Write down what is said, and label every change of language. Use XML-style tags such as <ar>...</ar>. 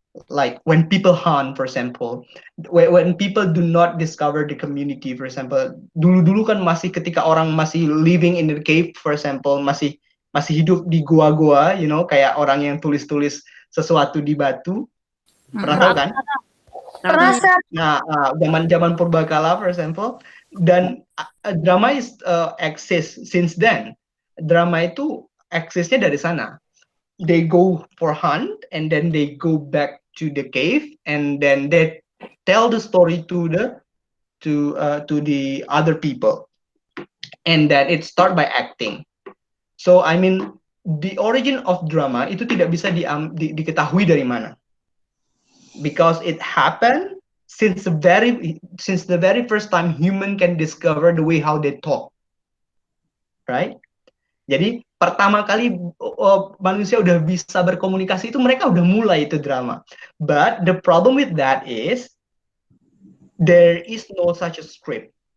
<en>Like when people hunt, for example, when people do not discover the community, for example,</en> <id>dulu kan masih ketika orang masih</id> <en>living in the cave, for example,</en> <id>masih hidup di gua-gua,</id> <en>you know,</en> <id>kayak orang yang tulis-tulis sesuatu di batu, pernah tahu kan? Terasa. Nah, zaman purbakala,</id> <en>for example,</en> <id>dan</id> <en>drama is exist since then.</en> <id>Drama itu eksisnya dari sana.</id> <en>They go for hunt and then they go back to the cave and then they tell the story to the other people, and then it start by acting. So I mean the origin of drama</en> <id>itu tidak bisa diketahui dari mana,</id> <en>because it happened since the very first time human can discover the way how they talk, right?</en> <id>Jadi pertama kali manusia udah bisa berkomunikasi itu mereka udah mulai itu drama.</id> <en>But the problem with that is there is no such a script.</en>